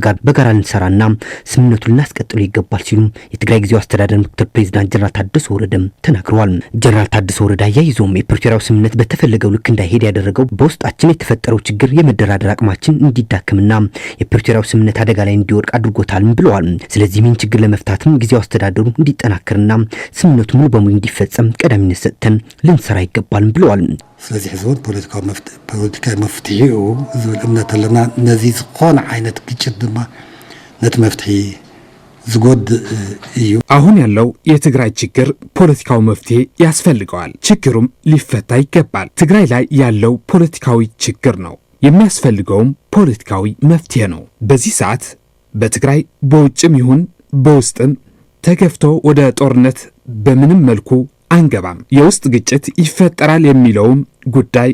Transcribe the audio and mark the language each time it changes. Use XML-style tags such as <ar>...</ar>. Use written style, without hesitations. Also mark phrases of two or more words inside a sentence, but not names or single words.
<am>ጋር በጋራ ልንሰራና ስምምነቱን ልናስቀጥል ይገባል ሲሉ የትግራይ ጊዜያዊ አስተዳደር ምክትል ፕሬዝዳንት ጀነራል ታደሰ ወረደ ተናግረዋል። ጀነራል ታደሰ ወረደ አያይዘውም የፕሪቶሪያው ስምምነት በተፈለገው ልክ እንዳይሄድ ያደረገው በውስጣችን የተፈጠረው ችግር የመደራደር አቅማችን እንዲዳከምና የፕሪቶሪያው ስምምነት አደጋ ላይ እንዲወድቅ አድርጎታል ብለዋል። ስለዚህ ምን ችግር ለመፍታትም ጊዜያዊ አስተዳደሩ እንዲጠናከርና ስምምነቱ ሙሉ በሙሉ እንዲፈጸም ቀዳሚነት ሰጥተን ልንሰራ ይገባል ብለዋል።</am> <ti>ስለዚህ ዞን ፖለቲካዊ መፍትሄው ዝብል እምነት አለና ነዚህ ዝኾነ አይነት ግጭት ድማ ነቲ መፍትሄ ዝጎድ እዩ።</ti> <am>አሁን ያለው የትግራይ ችግር ፖለቲካዊ መፍትሄ ያስፈልገዋል። ችግሩም ሊፈታ ይገባል። ትግራይ ላይ ያለው ፖለቲካዊ ችግር ነው። የሚያስፈልገውም ፖለቲካዊ መፍትሄ ነው። በዚህ ሰዓት በትግራይ በውጭም ይሁን በውስጥም ተገፍቶ ወደ ጦርነት በምንም መልኩ አንገባም። የውስጥ ግጭት ይፈጠራል የሚለውም ጉዳይ</am>